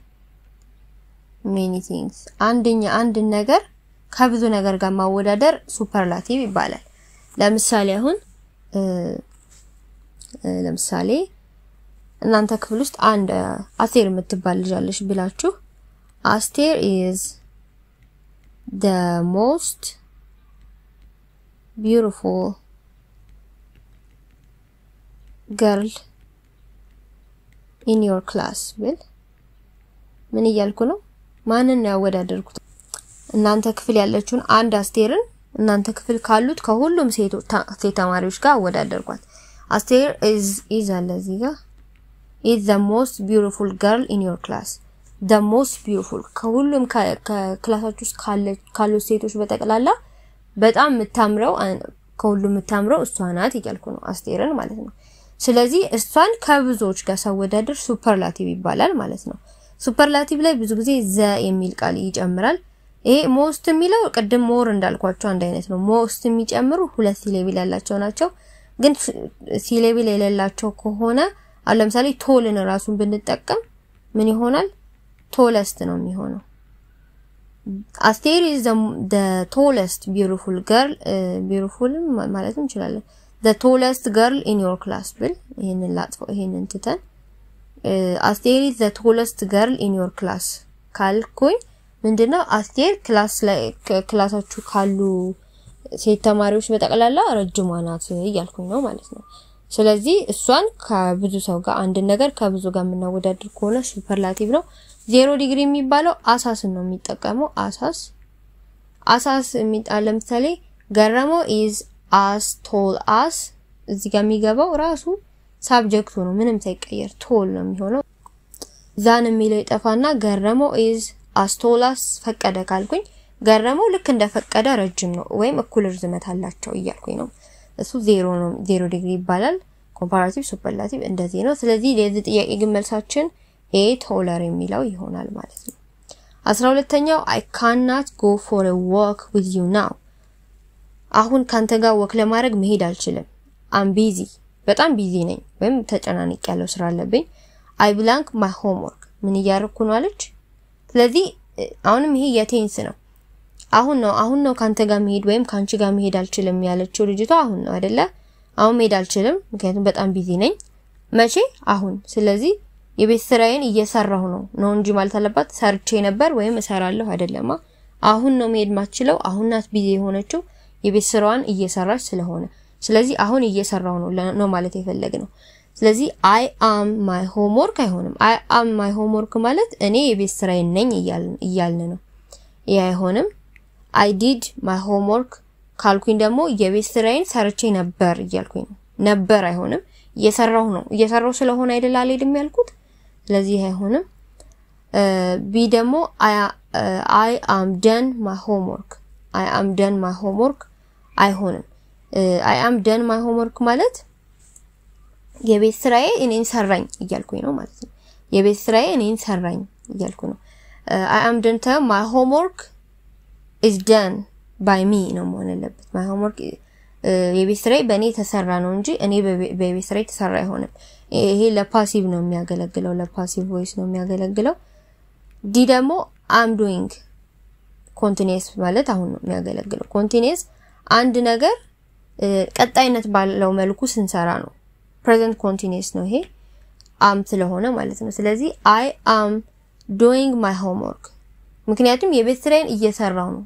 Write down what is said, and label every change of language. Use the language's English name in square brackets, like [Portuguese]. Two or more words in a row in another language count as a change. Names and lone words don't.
[Amharic] አንድ ነገር ከብዙ ነገር ጋር ማወዳደር ሱፐርላቲቭ ይባላል ለምሳሌ አሁን ለምሳሌ እናንተ ክፍል ውስጥ አንድ አስቴር የምትባል ልጅ አለሽ ብላችሁ አስቴር [English] is the most beautiful girl in your class [Amharic] ብል ምን እያልኩ ነው ማንን ነው ያወዳደርኩት እናንተ ክፍል ያለችውን አንድ አስቴርን እናንተ ክፍል ካሉት ከሁሉም ሴት ተማሪዎች ጋር አወዳደርኳት አስቴር is አለዚጋ [English] is the most beautiful girl in your class the most beautiful [Amharic] ከሁሉም ከክላሳችሁ ውስጥ ካሉ ሴቶች በተቀላላ በጣም የምታምረው ከሁሉም የምታምረው እሷ ናት እያልኩ ነው አስቴርን ማለት ነው ስለዚህ እሷን ከብዙዎች ጋር ሳወዳደር ሱፐርላቲቭ ይባላል ማለት ነው ሱፐርላቲቭ ላይ ብዙ ጊዜ ዘ የሚል ቃል ይጨምራል ይሄ most የሚለው ቀደም more እንዳልኳቸው አንድ አይነት ነው most የሚጨምሩ ሁለት ሲሌብል ያላቸው ናቸው ግን ሲሌብል የሌላቸው ከሆነ አሁን ለምሳሌ ቶልን ራሱን ብንጠቀም ምን ይሆናል tallest ነው የሚሆነው [English] አስቴር is the tallest beautiful girl beautiful [Amharic] ማለት እንችላለን [English] the tallest girl in your class ብል [Amharic] ይሄንን ላጥፈው ይሄንን ትተን አስቴር [English] is the tallest girl in your class [Amharic] ካልኩኝ ምንድነው አስቴር ክላስ ላይ ክላሳችሁ ካሉ ሴት ተማሪዎች በተቀላላ ረጅሟ ናት እያልኩኝ ነው ማለት ነው ስለዚህ እሷን ከብዙ ሰው ጋር አንድ ነገር ከብዙ ጋር ምናወዳድር ከሆነ ሱፐርላቲቭ ነው 0 ዲግሪ የሚባለው አሳስ ነው የሚጠቀመው አሳስ የሚጣል ለምሳሌ ገረመው [English] is as tall as [Amharic] እዚህ ጋር የሚገባው ራሱ ሳብጀክቱ ነው ምንም ሳይቀየር tall ነው የሚሆነው ዛን የሚለው ይጠፋና ገረመው [English] is as tall as [Amharic] ፈቀደ ካልኩኝ ገረመው ልክ እንደፈቀደ ረጅም ነው ወይም እኩል ርዝመት አላቸው እያልኩኝ ነው እሱ 0 ነው 0 ዲግሪ ይባላል ኮምፓራቲቭ ሱፐርላቲቭ እንደዚህ ነው ስለዚህ ለዚህ ጥያቄ ግን መልሳችን [English] a taller [Amharic] የሚለው ይሆናል ማለት ነው 12ኛው [English] I cannot go for a walk with you now [Amharic] አሁን ካንተ ጋር ወክ ለማድረግ መሄድ አልችልም [English] I'm busy [Amharic] በጣም ቢዚ ነኝ ወይም ተጨናንቄ ያለው ስራ አለብኝ [English] I blank my homework [Amharic] ምን እያረኩ ነው አለች ስለዚህ አሁንም ይሄ የቴንስ ነው አሁን ነው ካንተ ጋር መሄድ ወይም ካንቺ ጋር መሄድ አልችልም ያለችው ልጅቷ አሁን ነው አይደለ አሁን መሄድ አልችልም ምክንያቱም በጣም ቢዚ ነኝ መቼ አሁን ስለዚህ የቤት ስራዬን እየሰራሁ ነው እንጂ ማለት አለባት ሰርቼ ነበር ወይም እሰራለሁ አይደለማ አሁን ነው መሄድ ማችለው አሁን ናት ቢዚ የሆነችው የቤት ስራዋን እየሰራች ስለሆነ ስለዚህ አሁን እየሰራሁ ነው ማለት የፈለግነው ስለዚህ [English] I am my homework [Amharic] አይሆንም [English] I am my homework [Amharic] ማለት እኔ የቤት ስራዬን ነኝ እያልን ነው ይሄ አይሆንም [English] I did my homework [Amharic] ካልኩኝ ደግሞ የቤት ስራዬን ሰርቼ ነበር እያልኩኝ ነው ነበር አይሆንም እየሰራሁ ስለሆነ አይደል አልሄድም ያልኩት ስለዚህ አይሆንም ቢ ደግሞ [English] I am done my homework [Amharic] አይሆንም [English] I am done my homework [Amharic] ማለት የቤት ስራዬ እኔን ሰራኝ እያልኩኝ ነው ማለት ነው የቤት ስራዬ እኔን ሰራኝ እያልኩ ነው [English] I am done my homework is done by me [Amharic] ነው ማለት ያለበት [English] my homework [Amharic] የቤት ስራዬ በእኔ ተሰራ ነው እንጂ እኔ በቤት ስራዬ ተሰራ አይሆንም ይሄ ለፓሲቭ ነው የሚያገለግለው ለፓሲቭ ቮይስ ነው የሚያገለግለው ዲ ደግሞ [English] I'm doing continuous [Amharic] ማለት አሁን ነው የሚያገለግለው continuous አንድ ነገር ቀጣይነት ባለው መልኩ ስንሰራ ነው [English] present continuous [Amharic] ነው ይሄ am ስለሆነ ማለት ነው ስለዚህ [English] I am doing my homework [Amharic] ምክንያቱም የቤት ስራዬን እየሰራው ነው